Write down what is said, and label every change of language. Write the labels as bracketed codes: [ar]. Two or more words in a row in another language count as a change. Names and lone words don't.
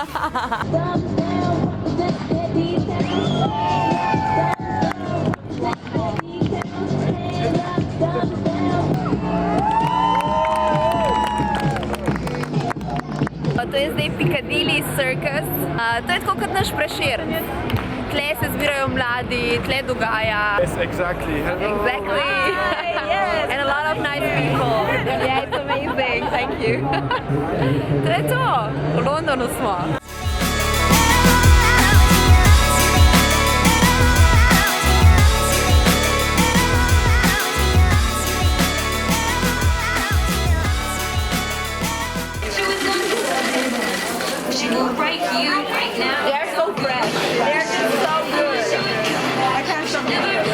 [sl] To je zdaj Piccadilly Circus. To je tako kot naš Prešeren. Tle se zbirajo mladi, tle dogaja. [en] Yes, exactly. Hello. Exactly. Yes. And a lot of nice people. Yeah, it's amazing. Thank you. [sl] To je to. V Londonu smo. [en] She will break you right now. They're so fresh. They're just so good. I can't stop them.